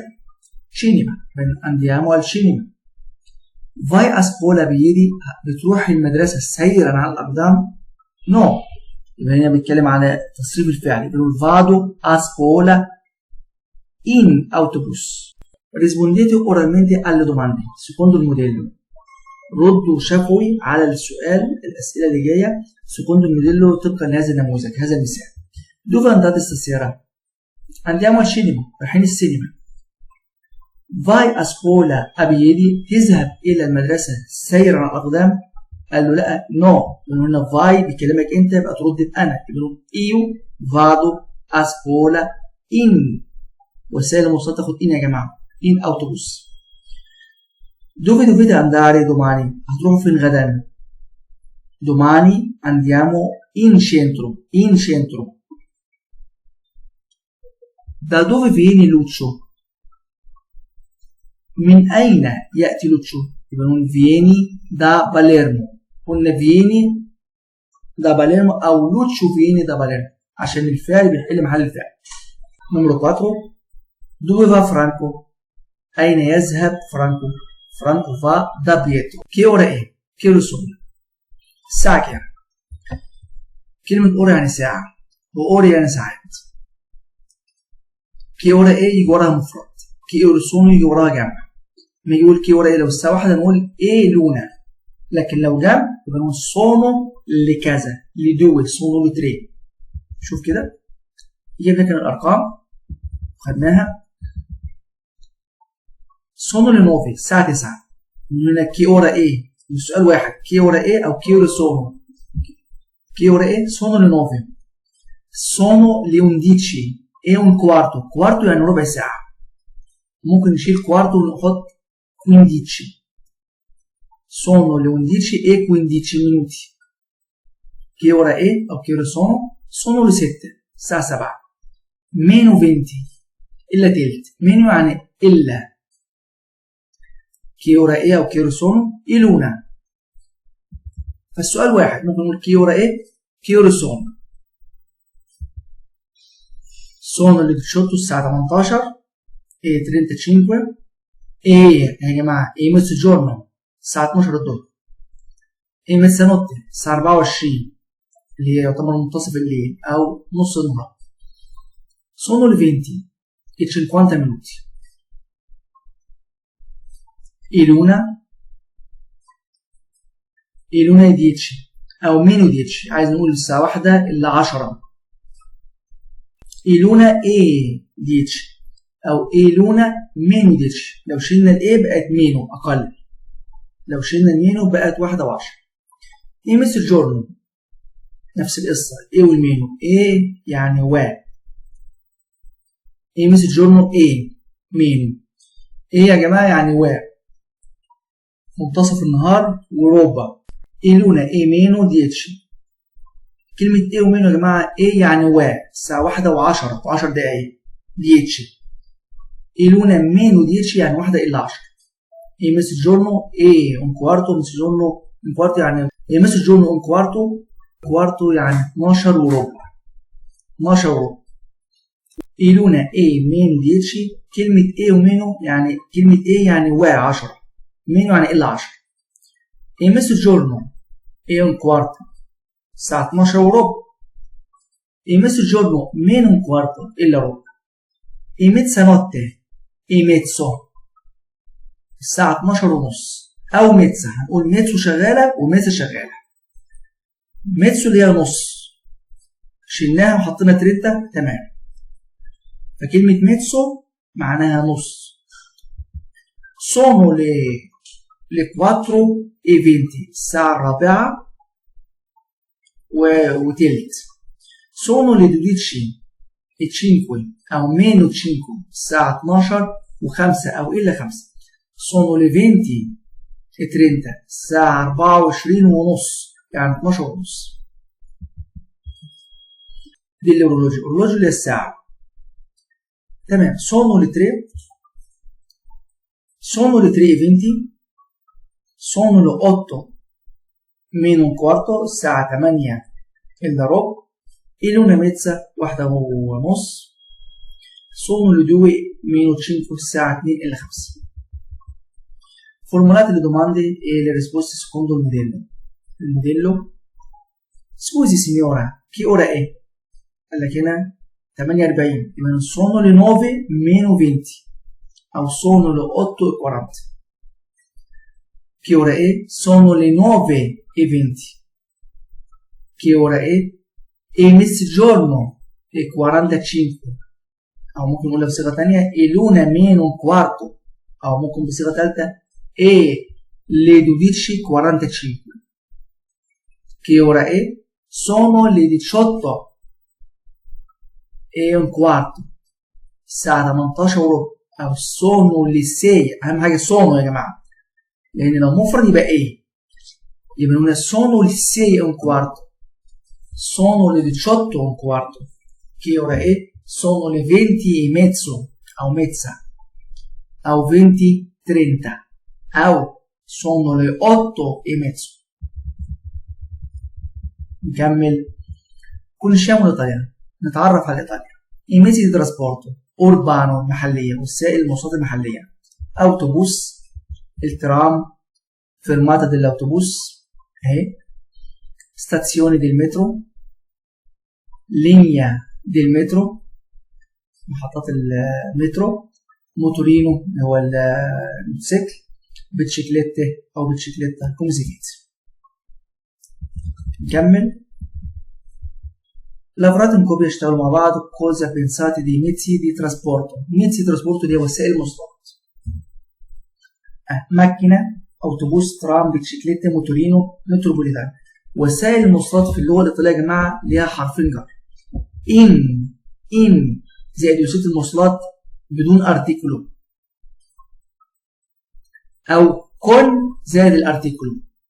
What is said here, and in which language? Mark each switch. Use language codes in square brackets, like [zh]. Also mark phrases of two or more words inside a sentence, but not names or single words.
[it] شينيما، من andiamo al cinema. vai a scuola a piedi, [ar] بتروح المدرسة سيرا على الأقدام؟ [it] نو. [ar] يبقى هنا بيتكلم على تصريف الفعل، بيقول [it] vado a scuola in autobus. rispondete oralmente alle domande secondo il modello. [ar] ردوا شفوي على السؤال الأسئلة اللي جاية [it] secondo il modello [ar] طبقا لهذا النموذج، هذا المثال. [it] Dove andate stasera؟ andiamo al cinema، [ar] رايحين السينما. [it] vai a scuola a piedi، [ar] تذهب إلى المدرسة سيرا على الأقدام؟ قال له لا، نو، لأن هنا vai بيكلمك أنت، يبقى ترد أنا، يقول [it] io vado a scuola in. [ar] وسائل المواصلات تاخد إن يا جماعة، [it] in autobus. dove dovete andare domani؟ [ar] هتروحوا فين غدا؟ [it] domani andiamo in centro، in centro. da dove viene Lucio؟ [ar] من أين يأتي لوتشو؟ يبقى نقول [it] viene da Palermo. [ar] قلنا [it] viene da Palermo [ar] أو لوتشو [it] viene da Palermo [ar] عشان الفعل بيحل محل الفعل. نمرة 4. [it] dove va Franco؟ [ar] أين يذهب فرانكو؟ فرانكو [it] va da Pietro. che ora è؟ che ore sono؟ [ar] الساعة كام؟ كلمة ora يعني ساعة، وأوري يعني ساعات. [it] che ora è [ar] يجي وراها مفرد، [it] che ore sono [ar] يجي وراها جمع. ما يقول [it] che ora è [ar] لو الساعة واحدة نقول [it] è l'una, [ar] لكن لو جمع يبقى نقول sono لكذا، لدول [it] sono le tre. [ar] شوف كده، جبنا كده الأرقام خدناها. [it] sono le 9 [ar] الساعة 9. هنا [it] che ora è [ar] السؤال واحد، [it] che ora è أو che ore sono. che ora è sono le 9. sono le 11 e un quarto. [ar] quarto يعني ربع ساعة، ممكن نشيل quarto ونحط 15. [it] sono le 11 e 15 minuti. che ora è أو che ore sono؟ sono le 7 [ar] الساعة 7. [it] meno 20 [ar] إلا تلت. meno يعني إلا. [it] che ora è أو che ore sono؟ e l'una. [ar] فالسؤال واحد، ممكن نقول [it] che ora è che ore sono. sono le 18 [ar] الساعة 18 [it] e 35 [ar] يا جماعة [it] e mezzogiorno [ar] الساعة 12 الظهر [it] e mezzanotte [ar] الساعة 24 اللي هي يعتبر منتصف الليل أو نص النهار. [it] sono le 20 e 50 minuti e l'una e 10 أو meno 10، [ar] عايز نقول الساعة 1 إلا 10. [it] e l'una e 10 أو e l'una meno 10. [ar] لو شلنا ال a بقت meno أقل، لو شلنا المينو بقت 1 و10. [it] e mezzogiorno [ar] نفس القصة، e والمينو. e يعني و، [it] e mezzogiorno e meno. [ar] e يا جماعة يعني و، منتصف النهار وربع. [it] e l'una e meno 10. [ar] كلمة e ومينو يا جماعة، e يعني و الساعة 1 و10 و10 دقايق 10. [it] e l'una meno 10 [ar] يعني 1 إلا 10. [it] e mezzogiorno e un quarto. mezzogiorno un quarto يعني e mezzogiorno un quarto. [ar] quarto يعني 12 وربع. 12 وربع. [it] e l'una e meno 10. [ar] كلمة e ومينو يعني كلمة e يعني و 10، meno يعني إلا 10. [it] e mezzogiorno e un quarto [ar] الساعة 12 وربع. [it] e mezzogiorno meno un quarto [ar] إلا ربع [it] e mezzanotte e mezzo [ar] الساعة 12 ونص أو ميتزا. هنقول ميتسو شغالة وميتزا شغالة. ميتسو اللي هي نص شلناها وحطينا تريتا تمام. فكلمة ميتسو معناها نص. [it] sono le 4:20 [ar] الساعة 4 وتلت. [it] sono le 12:05 أو meno 5 [ar] الساعة 12 و5 أو إلا 5. [it] sono le 20:30 [ar] الساعة 24 ونص يعني 12 ونص. دي الأورولوجي. الأورولوجي اللي هي الساعة تمام. [it] sono le 3 sono le 3:20 sono le 8 meno un quarto [ar] الساعة 8 إلا ربع [it] e l'1:30 [ar] 1 ونص [it] sono le 2 meno 5 [ar] الساعة 2 إلا 5. [it] formulate le domande e le risposte secondo il modello. Il modello scusi signora che ora è؟ [ar] قال لك هنا 48 يبقى [it] sono le 9 meno 20 [ar] أو [it] sono le 8:40. Che ora è? Sono le 9:20. Che ora è? È mezzogiorno e 45 [ar] أو ممكن نقولها بصيغة تانية [it] è l'una meno un quarto [ar] أو ممكن بصيغة تالتة [it] è le 12:45. Che ora è? Sono le 18:15 [ar] الساعة 18 وربع [it] أو sono le 6. [ar] أهم حاجة sono يا جماعة لأن لو مفرد يبقى إيه؟ [it] يبقى نقول sono le 6:15 sono le 18:15. Che ora è? Sono le 20:30 أو mezza أو 20:30 أو sono le 8:30. نكمل. conosciamo l'Italia. [ar] نتعرف على إيطاليا. [it] I mezzi di trasporto urbano [ar] محلية وسائل المواصلات المحلية. أوتوبوس الترام [it] fermata dell'autobus [ar] اهي. [it] stazione del metro linea del metro [ar] محطات المترو. موتورينو هو الموتوسيكل. بتشيكليتة أو بتشيكليتة كومزيكيت. نكمل. [it] lavorate in coppia [ar] اشتغلوا مع بعض. [it] cosa pensate dei mezzi di trasporto؟ mezzi di trasporto [ar] دي وسائل المواصلات. [it] macchina autobus tram bicicletta motorino metropolitana. [ar] وسائل المواصلات في اللغة الإيطالية يا جماعة ليها حرفين جر. إن زائد وسيلة المواصلات بدون أرتيكولو أو كون زائد الأرتيكولو.